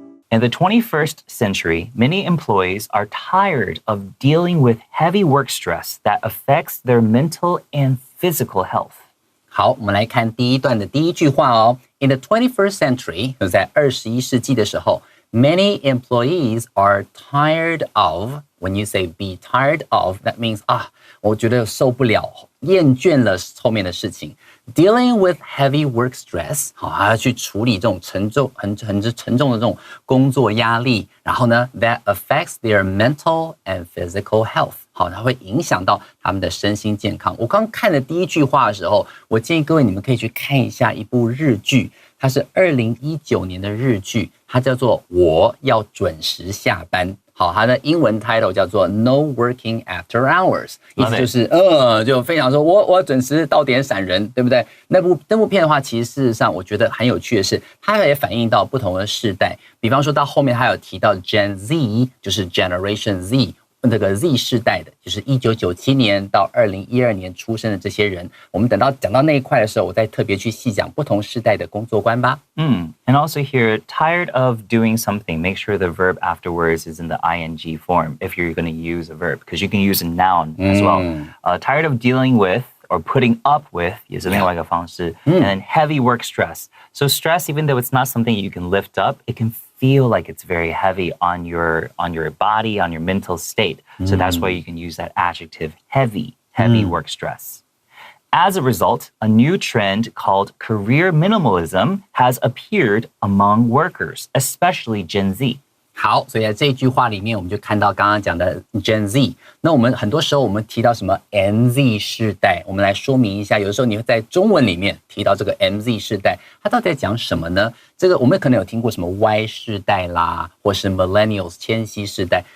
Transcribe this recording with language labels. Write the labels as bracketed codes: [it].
[en] In the 21st century, many employees are tired of dealing with heavy work stress that affects their mental and physical health. [zh] 好，我们来看第一段的第一句话哦。 [en] In the 21st century， [zh] 就在21世纪的时候 [en] ，many employees are tired of. When you say be tired of, that means [zh] 我觉得受不了，厌倦了后面的事情。 [en] Dealing with heavy work stress， [zh] 还要去处理这种很沉重的这种工作压力，然后呢 ， [en] that affects their mental and physical health， [zh] 好，它会影响到他们的身心健康。我刚看的第一句话的时候，我建议各位你们可以去看一下一部日剧，它是2019年的日剧，它叫做《我要准时下班》。好，它的英文 title 叫做 No Working After Hours， 意思就是就非常说我准时到点闪人，对不对？那部片的话，其实事实上我觉得很有趣的是，它也反映到不同的世代，比方说到后面它有提到 Gen Z， 就是 Generation Z。这个 Z 世代的，就是1997年到2012年出生的这些人，我们等到讲到那一块的时候，我再特别去细讲不同世代的工作观吧。 [en] And also here, tired of doing something, make sure the verb afterwards is in the ing form if you're going to use a verb, because you can use a noun as well. Tired of dealing with or putting up with [zh] 也是另外一个方式 [en] and then heavy work stress. So stress, even though it's not something you can lift up, it can feel like it's very heavy on your body, on your mental state. So that's why you can use that adjective heavy work stress. As a result, a new trend called career minimalism has appeared among workers, especially Gen Z. [zh] 好，所以在这一句话里面，我们就看到刚刚讲的 Gen Z。那我们很多时候我们提到什么 MZ 世代，我们来说明一下。有的时候你会在中文里面提到这个 MZ 世代，它到底在讲什么呢？这个我们可能有听过什么 Y 世代啦，或是 Millennials 千禧世代。